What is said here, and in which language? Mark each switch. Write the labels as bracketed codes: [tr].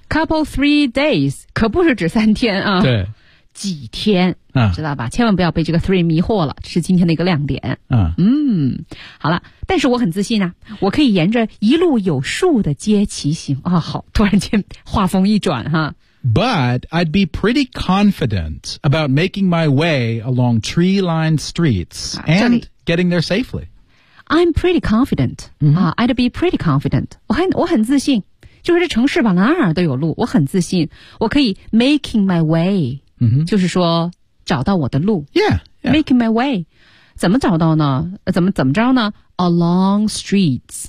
[en] Couple three days, [zh] 可不是指三天啊。对。几天、知道吧千万不要被这个 three 迷惑了这是今天的一个亮点。好了但是我很自信啊我可以沿着一路有数的街骑行啊好突然间话锋一转哈。 [en] But I'd be pretty confident about making my way along tree-lined streets and getting there safely. I'm pretty confident.、 Mm-hmm. I'd be pretty confident. [zh] 我很自信，就是这城市吧，哪儿都有路。我很自信，我可以 [en] making my way,、 mm-hmm. [zh] 就是说找到我的路。 [en] Yeah, yeah. Making my way. [zh] 怎么找到呢？怎么着呢 ？ [en] Along streets,、